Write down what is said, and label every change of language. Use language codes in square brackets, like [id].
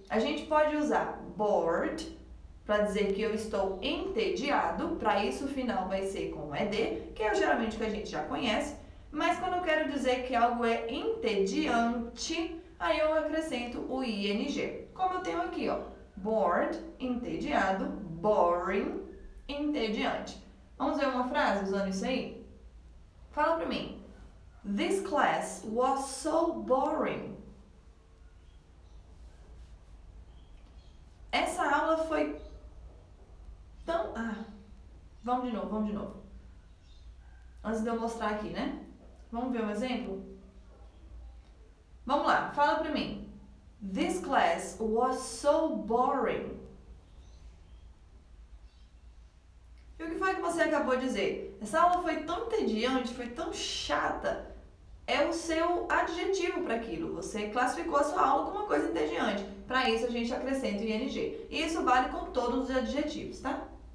[pt] A gente pode usar bored, para dizer que eu estou entediado, para isso o final vai ser com ed, que é geralmente o que a gente já conhece, mas quando eu quero dizer que algo é entediante, aí eu acrescento o ing, como eu tenho aqui, ó, bored, entediado, boring, entediante. Vamos ver uma frase usando isso aí? Fala pra mim. [en] This class was so boring. [pt] Essa aula foi tão... vamos de novo. Antes de eu mostrar aqui, né? Vamos ver um exemplo? Vamos lá, fala pra mim. [en] This class was so boring. [pt] E o que foi que você acabou de dizer? Essa aula foi tão entediante, foi tão chata. É o seu adjetivo para aquilo. Você classificou a sua aula como uma coisa entediante. Para isso a gente acrescenta o ing. E isso vale com todos os adjetivos, tá?